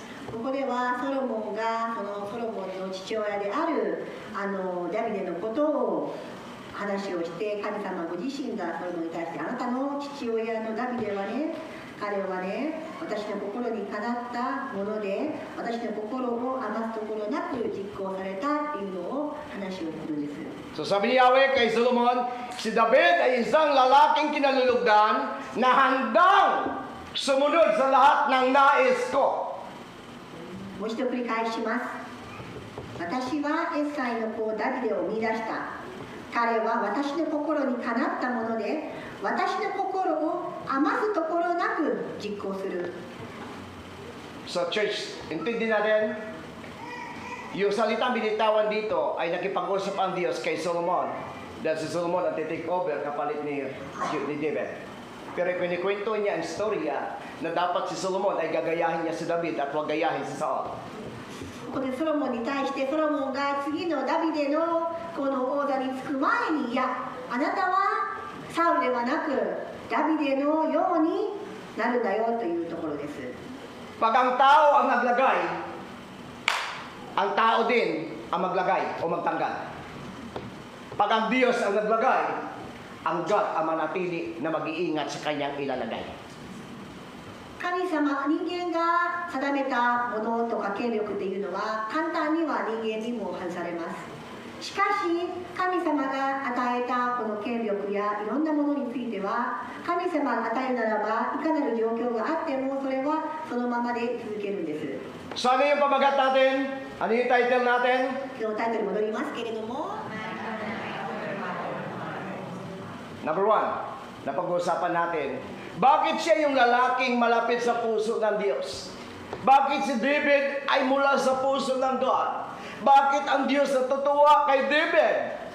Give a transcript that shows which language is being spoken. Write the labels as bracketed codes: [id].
[ja] ここではソロモンがそのソロモンの父親であるダビデのことを話をして、神様ご自身がソロモンに対して、あなたの父親のダビデはね、彼はね、私の心にかなったもので、私の心を余すところなく実行されたっていうのを話をするんです。 [tl] So sabi ni Yahweh kay Solomon, si David ay isang lalaking kinalulugdan na handang sumunod sa lahat ng nais ko. [ja] もう一度繰り返します。私はエッサイの子ダビデを見出した。彼は私の心にかなったもので、私の心を余すところなく実行する。 [tl] So church, intindi natin, yung salitang binitawan dito ay nakipag-usap ang Diyos kay Solomon. Dahil si Solomon ang take over kapalit ni David. Pero kinikwento niya ang storya na dapat si Solomon ay gagayahin niya si David at huwag gayahin si Saul. [ja] ここでソロモンに対してソロモンが次のダビデのこの王座につく前に、いや、あなたはサウルではなくダビデのようになるんだよというところです。 [tl] Pag ang tao ang naglagay, ang tao din ang maglagay o magtanggal. Pag ang Diyos ang naglagay, ang God ang manatili na mag-iingat sa kanyang ilalagay. [ja] 神様、人間が定めたものとか権力っていうのは簡単には人間にも外されます。しかし神様が与えたこの権力やいろんなものについては、神様が与えるならばいかなる状況があってもそれはそのままで続けるんです。 [tl] So ano yung pamagat natin? Ano yung title natin? [ja] 今日タイトルに戻りますけれども、 [tl] Number 1, napag-uusapan natin, bakit siya yung lalaking malapit sa puso ng Diyos? Bakit si David ay mula sa puso ng God? Bakit ang Diyos natutuwa kay David?